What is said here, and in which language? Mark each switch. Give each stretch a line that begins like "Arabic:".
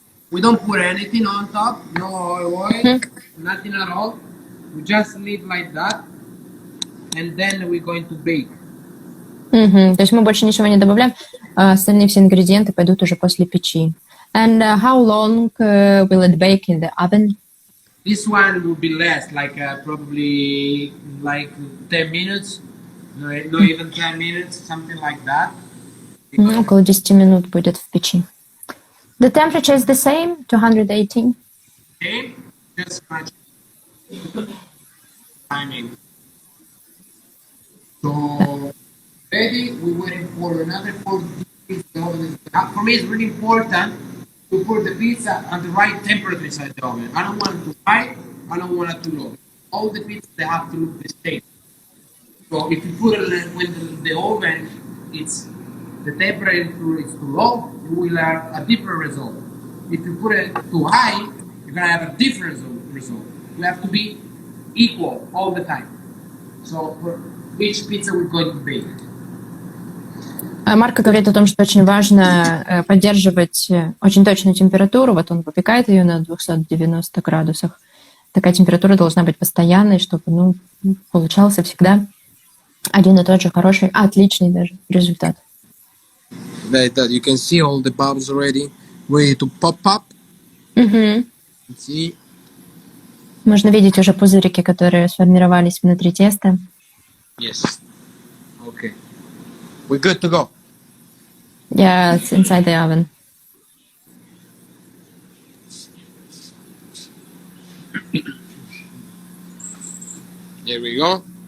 English: We don't put anything on top, no oil, nothing at all. We just leave like that, and then we're going to bake.
Russian: То есть мы больше ничего не добавляем, а остальные все ингредиенты пойдут уже после печи.
English: And how long will it bake in the oven? This one will be less, like probably like 10 minutes, no even 10 minutes, something like that.
Russian: Около 10 минут будет в печи.
English: The temperature is the same, 218. Okay, just much timing. So ready, we're waiting for another 4 degrees. For me, it's really important to put the pizza at the right temperature inside the oven. I don't want it too high, I don't want it too low. All the pizzas, they have to look the same. So if you put it when the oven, it's the temperature is too low, you will have a different result. If you put it too high, you're gonna have a different result. You have to be equal all the time. So for which pizza we're going to bake?
Russian: Марко говорит о том, что очень важно поддерживать очень точную температуру. Вот он выпекает ее на 290 градусах. Такая температура должна быть постоянной, чтобы получался всегда один и тот же хороший, отличный даже результат.
English: Like that, you can see all the bubbles already ready to pop up. See?
Russian: Можно видеть уже пузырики, которые сформировались внутри теста.
English: Yes. Okay. We're good to go. Yeah, it's inside the oven. There we go.